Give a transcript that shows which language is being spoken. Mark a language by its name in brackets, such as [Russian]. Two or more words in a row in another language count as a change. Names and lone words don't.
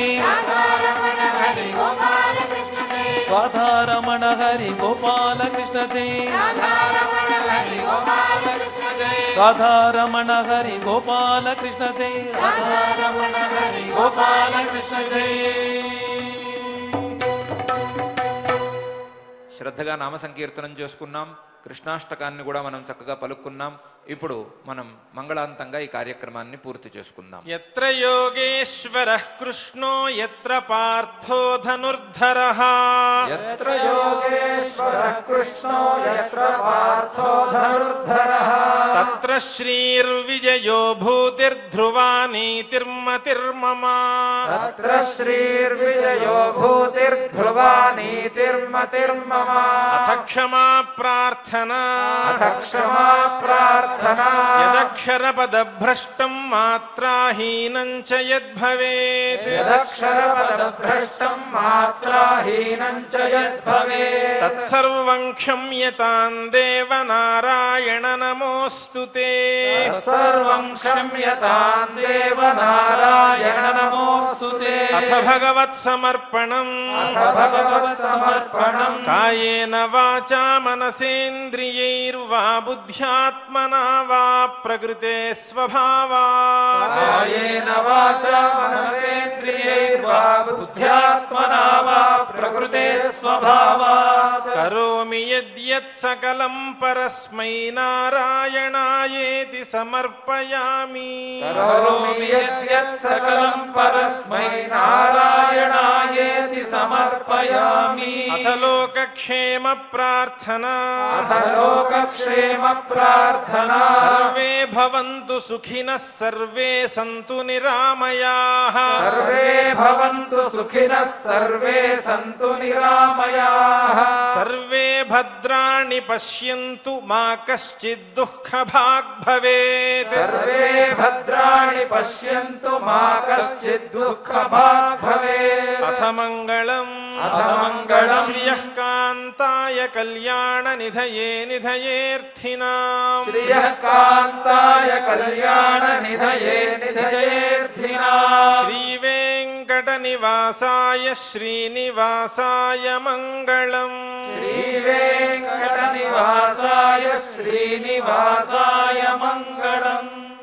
[Sanskrit] राधा रमण हरि गोपाल कृष्ण जय राधा रमण हरि गोपाल कृष्ण जय राधा रमण हरि गोपाल कृष्ण जय राधा रमण हरि गोपाल कृष्ण जय राधा रमण हरि गोपाल कृष्ण जय [Telugu] శ్రద్ధగా నామ సంకీర్తనం చేసుకున్నాం. కృష్ణాష్టకాన్ని కూడా మనం చక్కగా పలుక్కున్నాం. ఇప్పుడు మనం మంగళాంతంగా ఈ కార్యక్రమాన్ని పూర్తి చేసుకుందాం. [Sanskrit] యత్ర యోగేశ్వరః కృష్ణో యత్ర పార్థో ధనుర్ధరః यत्र योगेश्वरः कृष्णो यत्र पार्थो धनुर्धरः తత్ర శ్రీర్విజయో భూతిర్ధ్రువా నీతిర్మతిర్మమ तत्र श्रीर्विजयो भूतिर्ध्रुवा नीतिर्मतिर्मम అథ క్షమా ప్రార్థనా अथ क्षमा प्रार्थना యదక్షరపదభ్రష్టం మాత్రాహీనం చ యద్భవేత్ यदक्षरपदभ्रष्टं मात्राहीनं च यद्भवेत् తత్సర్వం క్షమ్యతాం దేవనారాయణ నమోస్తుతే सर्वं क्षम्यतां देव नारायण नमोऽस्तुते అథ భగవత్సమర్పణం अथ भगवत्समर्पणं కాయేన వాచా మనసేంద్రియైర్వా బుద్ధ్యాత్మనా వా ప్రకృతే స్వభావాత్ कायेन वाचा मनसेन्द्रियैर्वा बुद्ध्यात्मना वा प्रकृते स्वभावात् కరోమి యద్యత్ సకలం పరస్మై నారాయణాయేతి సమర్పయామి करोमि यद्यत् सकलं परस्मै नारायणायेति समर्पयामि అథ లోకక్షేమ ప్రార్థనా अथ लोकक्षेम प्रार्थना సర్వే భవంతు సుఖినః సర్వే సంతు నిరామయాః सर्वे भवन्तु सुखिनः सर्वे सन्तु निरामयाः సర్వే భద్రాణి పశ్యంతు మా కశ్చిద్ దుఃఖభాగ్ భవేత్ सर्वे भद्राणि पश्यन्तु मा कश्चित् दुःखभाग् भवेत् అథ మంగళం अथ मङ्गलम् శ్రియః కాంతాయ కళ్యాణ నిధయే నిధయేర్థినాం श्रियः कान्ताय कल्याण निधये निधयेऽर्थिनाम् శ్రీవేంకట నివాసాయ శ్రీనివాసాయ మంగళం श्रीवेङ्कटनिवासाय श्रीनिवासाय मङ्गलम्